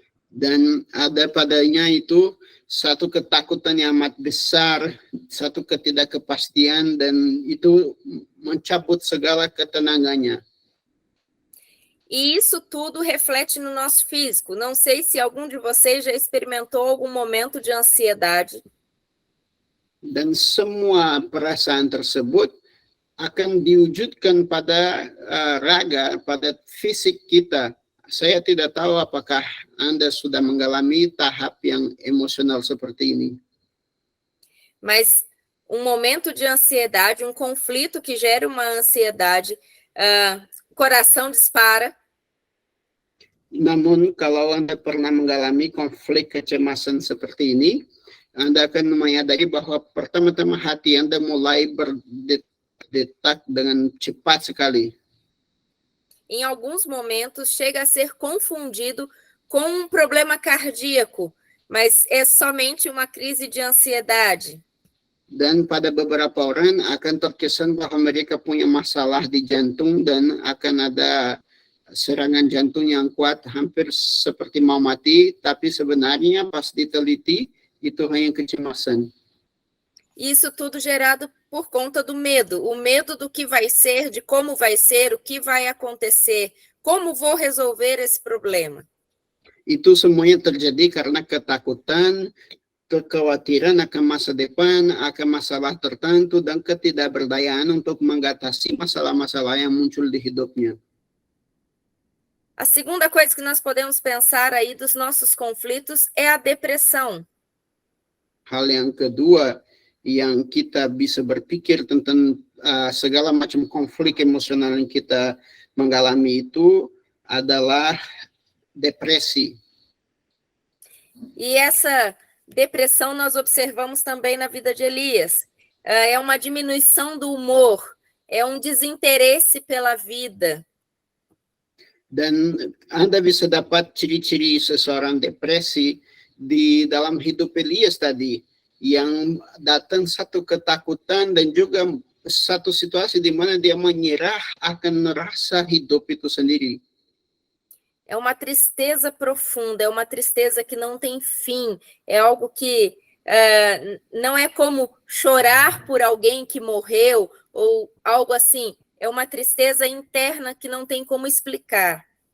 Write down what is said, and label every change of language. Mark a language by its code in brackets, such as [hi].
[id] Dan ada padanya itu satu ketakutan yang amat besar, satu ketidakkepastian, dan itu mencabut segala ketenangannya. [pt] E isso tudo reflete no nosso físico. Não sei se algum de vocês já experimentou algum momento de ansiedade. [id] Dan semua perasaan tersebut akan diwujudkan pada raga, pada fisik kita. Saya tidak tahu apakah Anda sudah mengalami tahap yang emosional seperti ini. [pt] Mas um momento de ansiedade, um conflito que gera uma ansiedade, o coração dispara. [id] Namun kalau Anda pernah mengalami konflik kecemasan seperti ini, Anda akan menyadari bahwa pertama-tama hati Anda mulai berdetak dengan cepat sekali. [pt] Em alguns momentos chega a ser confundido com um problema cardíaco, mas é somente uma crise de ansiedade. [id] Dan pada beberapa orang akan terkesan bahwa mereka punya masalah di jantung dan akan ada serangan jantung yang kuat, hampir seperti mau mati, tapi sebenarnya pas diteliti itu hanya kecemasan. [pt] Isso tudo gerado por conta do medo, o medo do que vai ser, de como vai ser, o que vai acontecer, como vou resolver esse problema. [id] Itu semuanya terjadi karena ketakutan, kekhawatiran akan masa depan, akan masalah tertentu, dan ketidakberdayaan untuk mengatasi masalah-masalah yang muncul di hidupnya. [pt] A segunda coisa que nós podemos pensar aí dos nossos conflitos é a depressão. [id] Hal yang kedua yang kita bisa berpikir tentang segala macam konflik emosional yang kita mengalami itu adalah depresi. [pt] E essa depressão nós observamos também na vida de Elias. É uma diminuição do humor, é um desinteresse pela vida. [id] Dan Anda bisa dapat ciri-ciri seseorang depresi di dalam hidup Elias tadi, yang datang satu ketakutan dan juga satu situasi di mana dia menyerah akan rasa hidup itu sendiri. [pt] É uma tristeza profunda, é uma tristeza que não tem fim, é algo que não é como chorar por alguém que morreu ou algo assim, é uma tristeza interna que não tem como explicar.